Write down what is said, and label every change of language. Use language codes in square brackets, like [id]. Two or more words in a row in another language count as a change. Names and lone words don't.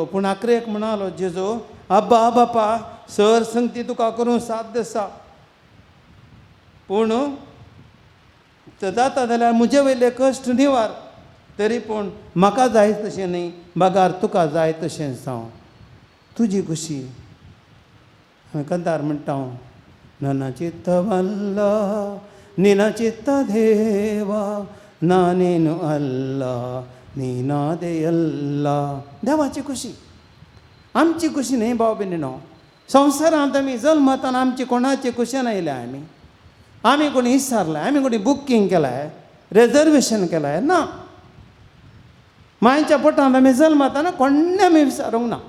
[kok] पूण आखरेक म्हणालो, जेजो आब्बा बापा सर संगती तुका करूं साध्य आसा, पूण जाता जाल्यार म्हजे वयले कश्ट निवार. तरी पूण म्हाका जाय तशें न्ही, बागार तुका जाय तशें जावं, तुजी खुशी. हांवें कंतार म्हणटा, [kn] ನನ್ನ ಚಿತ್ತವಲ್ಲ ನಿನ್ನ ಚಿತ್ತ ದೇವ, ನಾನೇನು ಅಲ್ಲ ನೀನಾದೆಯಲ್ಲ. [kok] देवाची खुशी, आमची खुशी न्ही भाव भयणीनो. संवसारांत आमी जल्मताना आमची कोणाची खुशी आयल्या आमी कोणी विचारलाय, आमी कोणी बुकींग केलाय, रिजर्वेशन केलाय ना. मायच्या पोटांत आमी जल्मताना कोणे आमी विचारूंक ना.